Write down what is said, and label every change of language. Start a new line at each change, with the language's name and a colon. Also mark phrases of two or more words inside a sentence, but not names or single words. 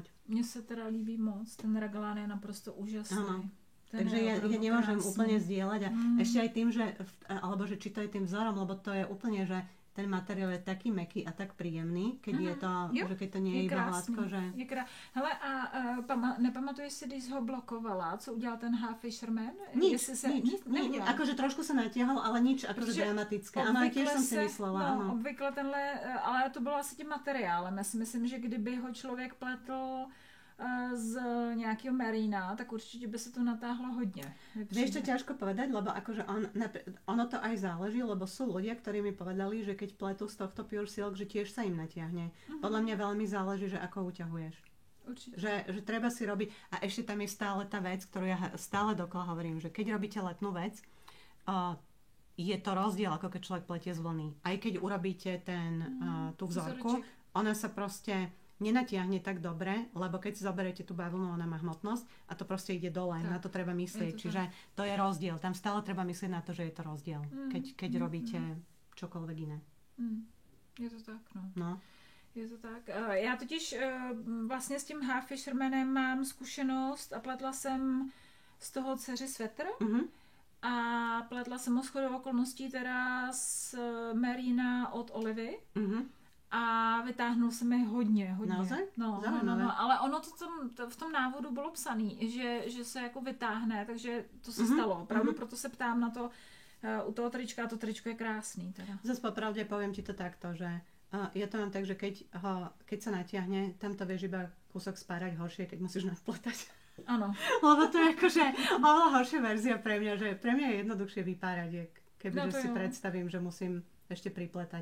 Czech: Mně se teda líbí moc, ten raglán je naprosto úžasný.
Slovak: Áno.
Czech: Ten
Slovak: Takže
Czech: je
Slovak: ja
Czech: opravdu
Slovak: nemôžem
Czech: krásný.
Slovak: úplne zdieľať a ešte aj tým, že alebo že či to je tým vzorom, lebo to je úplne, že ten materiál je taký mäkký a tak príjemný, keď je to,
Czech: Jo,
Slovak: že keď to nie je iba hladko, že...
Czech: Hele, a nepamatuješ si, když ho blokovala, co udělal ten Fisherman?
Slovak: Nič,
Czech: Nic neudělal.
Slovak: akože trošku sa natiahol, ale nič akože
Czech: Protože
Slovak: dramatické. Áno, aj tiež som si myslela, áno.
Czech: Obvykle tenhle, ale to bylo asi tím materiálem. Já si myslím, že kdyby ho člověk pletl z nějakého merína, tak určitě by se to natáhlo hodně.
Slovak: Vieš, čo ťažko povedať, lebo akože ono to aj záleží, lebo sú ľudia, ktorí mi povedali, že keď pletú z tohto Pure Silk, že tiež sa im natiahne. Podľa mňa veľmi záleží, že ako uťahuješ. Určite. Že treba si robiť, a ešte tam je stále tá vec, ktorú ja stále dokola hovorím, že keď robíte letnú vec, je to rozdiel, ako keď človek pletie z vlny. Aj keď urobíte tú vzorku, ona sa proste nenatiahne tak dobre, lebo keď si zoberiete tú bavlnu, ona má hmotnosť a to proste ide dole. Tak. Na to treba myslieť. Čiže to je rozdiel. Tam stále treba myslieť na to, že je to rozdiel. Keď robíte čokoľvek iné. Je to tak, no. No. Je to tak.
Czech: Já totiž vlastně s tím Fishermanem mám zkušenost a pletla jsem z toho dceři svetr a pletla jsem ho shodou okolností teda z Merina od Olivy. A vytáhnul se mi hodně.
Slovak: Naozaj?
Czech: No, ale ono to v tom návodu bylo psaný, že se jako vytáhne, takže to se stalo. Opravdu proto se ptám na to u toho trička, a to tričko je krásný. Teda.
Slovak: Zas popravde poviem ti to takto, že ja to mám tak, že keď sa natiahne, tam to vieš iba kúsok spárať, horšie, keď musíš nadpletať. Áno. Lebo to je akože oveľa horšia verzia pre mňa, že pre mňa je jednoduchšie vypárať, kebyže si predstavím, že musím ešte pripletať.